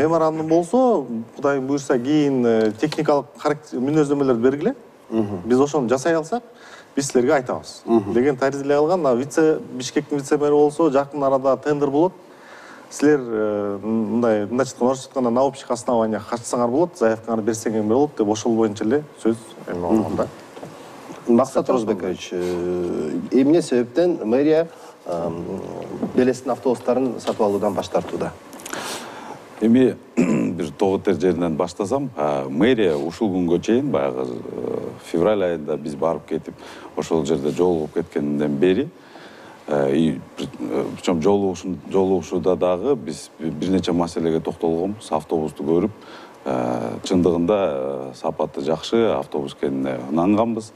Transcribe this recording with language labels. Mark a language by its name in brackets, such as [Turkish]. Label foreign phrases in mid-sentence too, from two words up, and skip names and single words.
[Kyrgyz] Меморандум болсо, Кудайым буйрса, кийин техникалык мүнөздөмөлөр бергиле. Биз ошону жасай алсак, биз силерге айтабыз деген таризде алган. Бишкектин вице-мэри болсо, жакын арада тендер болот. Силер мындай орусча айтканда [Russian] на общих основаниях [Kyrgyz] катышсаңар болот, заявкаңарды берсеңер болот деп ошол боюнча эле сөз эми болгон да. Максат Розбекович, эмне себептен мэрия Белестин автобустарын сатып алуудан баш тартууда? Эми бир тоготер жеринен баштасам, мэрия ушул күнгө чейин баягы февраль айында биз барып кетип, ошол жерде жолугуп кеткенден бери, причем жолугушууда дагы биз бир нече маселеге токтолгонбуз, автобусту көрүп, чындыгында сапаты жакшы автобус экенине ынанганбыз.